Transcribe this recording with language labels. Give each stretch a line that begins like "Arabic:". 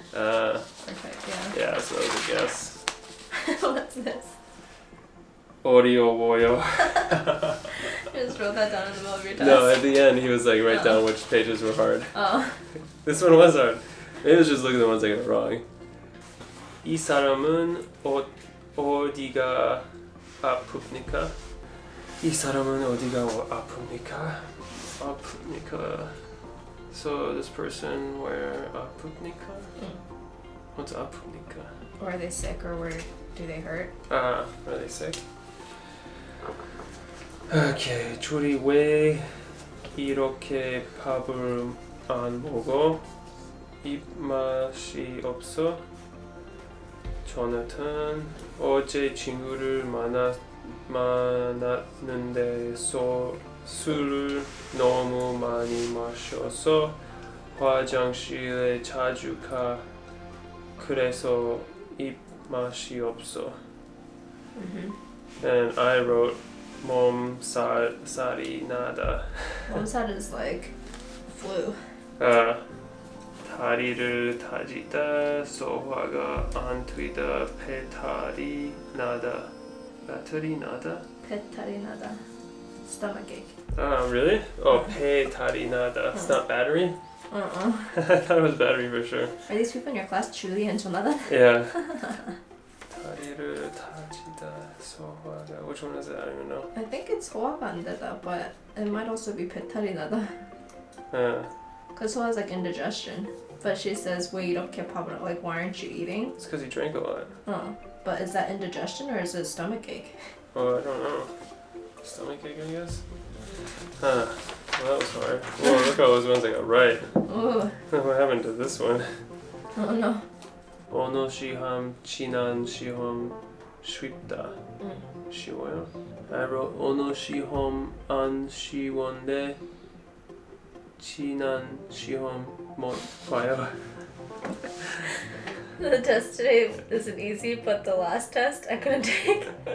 English: Okay, yeah. so that was a guess. What's this?
Korean: 어려워요.
English: You just wrote that down in the middle of your test. No, at the end he was like, write down which pages were hard. Oh. This one was hard. Maybe let's just look at the ones I got wrong.
Korean: 이 사람은 어디가 아픕니까? 이 사람은 어디가 아픕니까? 아픕니까?
English: So this person where
Korean: 아픕니까?
English: What's
Korean: 아픕니까?
English: Or are they sick, or where do they hurt? Are they sick?
Korean: Okay, 둘이 왜 이렇게 밥을 안 먹어? 입맛이 없어? 조나탄 어제 친구를 만났는데 술을 너무 많이 마셔서 화장실에 자주 가. 그래서 입맛이 없어.
English: And I wrote
Korean: 몸살이 나다.
English: Mom's had is like flu.
Korean: 다리를 다지다 소화가 안 되다 배탈이 나다. 배탈이 나다? 배탈이 나다.
English: Stomachache. Really? Oh,
Korean: 배탈이 나다.
English: It's not battery? I thought it was battery for sure. Are these people in your class truly and Jonathan?
Korean: Yeah. 다리를 다지다 소화가.
English: Which one is it? I don't even know. I think it's
Korean: 소화가 안 되다,
English: but it might also be
Korean: 배탈이 나다.
English: Because soa is like indigestion. But she says,
Korean: 왜 이렇게 밥을,
English: like, why aren't you eating? It's because you drank a lot. Oh, but is that indigestion or is it stomachache? Oh, I don't know. Stomachache, I guess? Huh. Well, that was hard. Whoa, look at all those ones I got right. Ooh. What happened to this one? Oh no.
Korean: 어느 시험 지난 시험 쉽다. 쉬워요?
English: I wrote
Korean: 어느 시험 안 쉬운데 지난 시험 못 봐요.
English: The test today isn't easy, but the last test I couldn't take.